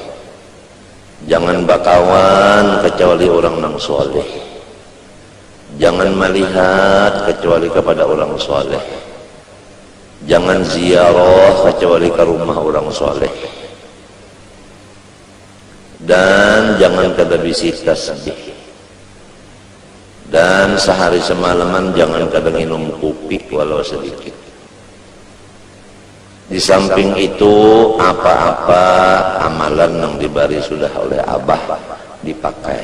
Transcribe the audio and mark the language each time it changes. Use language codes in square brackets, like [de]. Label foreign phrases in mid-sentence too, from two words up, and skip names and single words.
[bjn] Jangan bakawan kecuali orang yang soleh. [id] Jangan melihat kecuali kepada orang soleh. Jangan ziarah kecuali ke rumah orang soleh. [bjn] Dan jangan kada bisi tasbih. Dan sehari semalaman jangan kada minum kopi walau sedikit. [id] Di samping itu apa-apa amalan yang diberi sudah oleh Abah dipakai.